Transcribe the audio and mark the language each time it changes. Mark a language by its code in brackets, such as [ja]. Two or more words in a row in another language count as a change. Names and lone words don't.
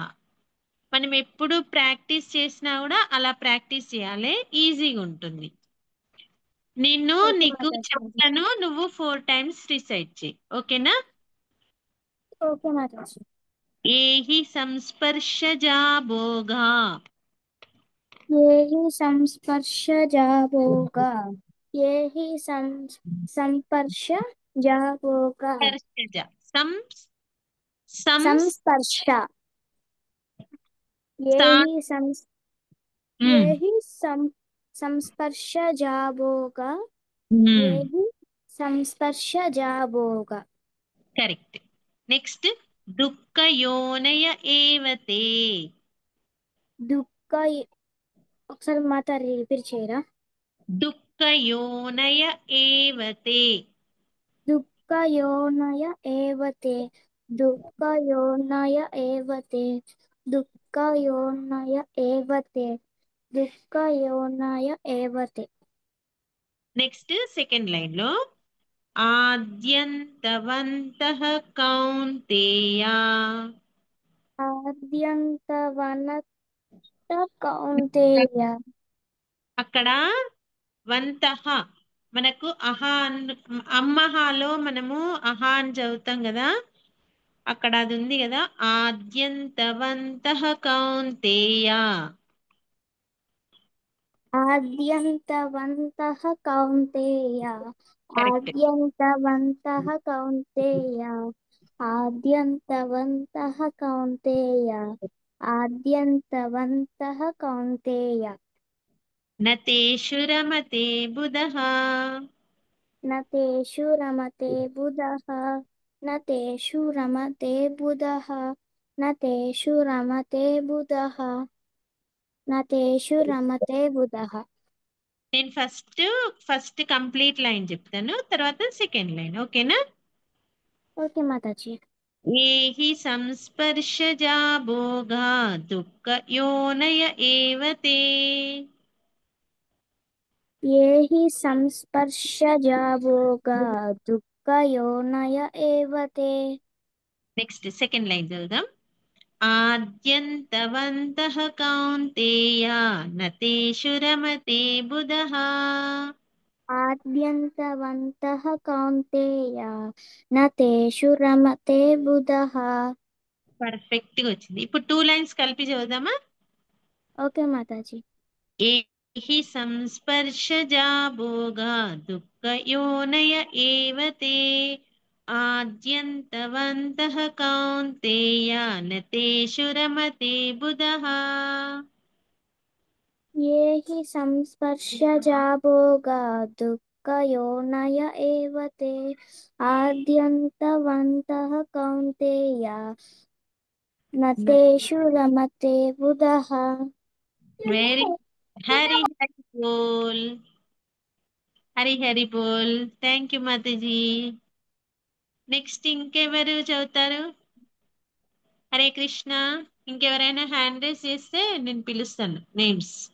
[te] మనం ఎప్పుడు ప్రాక్టీస్ చేసినా కూడా అలా ప్రాక్టీస్ చేయాలి, ఈజీగా ఉంటుంది. నేను ఓకే నీకు మాతాజీ. చెప్తాను, నువ్వు 4 టైమ్స్ రిసైట్ చేయి, ఓకేనా? ఓకే మాతాజీ. [sa] ఏహి సంస్పర్శజా భోగా ये हि संस्पर्शजा भोगा ये हि संस्पर्शजा भोगा స్పర్శజ సంస్ సంస్ संस्पर्श ये సా- हि संस्पर्शजा भोगा ये हि संस्पर्शजा भोगा। [te] కరెక్ట్. నెక్స్ట్ [sa] దుఃఖ యోనయ ఏవతే. [te] దుఃఖ ఒకసారి మాట రిపీట్ చేయరా? [sa] దుఃఖ యోనయ ఏవతే. दुःखयोनय एव ते दुःखयोनय एव ते दुःखयोनय एव ते दुःखयोनय एव ते। [en] next second line [te] లో [sa] ఆద్యంతవంతః కౌంతేయ. आद्यन्तवनत कौन्तेय [te] అక్కడ వంతః మనకు అమ్మహాలో మనము అహా అని చదువుతాం కదా, అక్కడ అది ఉంది కదా, [sa] ఆద్యంతవంతః కౌంతేయ. आद्यन्तवन्तः कौन्तेय [te] కరెక్ట్. [sa] आद्यन्तवन्तः कौन्तेय आद्यन्तवन्तः कौन्तेय आद्यन्तवन्तः कौन्तेय నతేషు రమతే బుధః. न तेषु रमते बुधः न तेषु रमते बुधः न तेषु रमते बुधः न तेषु रमते बुधः। [te] నేను [en] first complete line [te] చెప్తాను, తర్వాత [en] second line, [te] ఓకేనా? ఓకే మాతాజీ। [sa] ఏహి సంస్పర్శజా భోగా దుఃఖ యోనయ ఏవతే. ये हि संस्पर्शजा भोगा दुःखयोनय एव ते। [en] next second line [te] చదువుదాం. [sa] ఆద్యంతవంతః కౌంతేయ నతేషు రమతే బుధః. आद्यन्तवन्तः कौन्तेय न तेषु रमते बुधः। [te] పర్ఫెక్ట్ గా వచ్చింది. ఇప్పుడు 2 లైన్స్ కలిపి చదువుదామా? ఓకే మాతాజీ। [sa] ఏహి సంస్పర్శజా భోగా దుఃఖ యోనయ ఏవతే ఆద్యంతవంతః కౌంతేయ నతేషు రమతే బుధః. ये हि संस्पर्शजा भोगा दुःखयोनय एव ते आद्यन्तवन्तः कौन्तेय न तेषु रमते बुधः। [te] వెరీ హరి హరి బోల్. హరి హరి బోల్. [en] thank you [te] మాతాజీ. నెక్స్ట్ ఇంకెవరు చదువుతారు? హరే కృష్ణ. ఇంకెవరైనా [en] hand raise [te] చేస్తే నేను పిలుస్తాను నేమ్స్.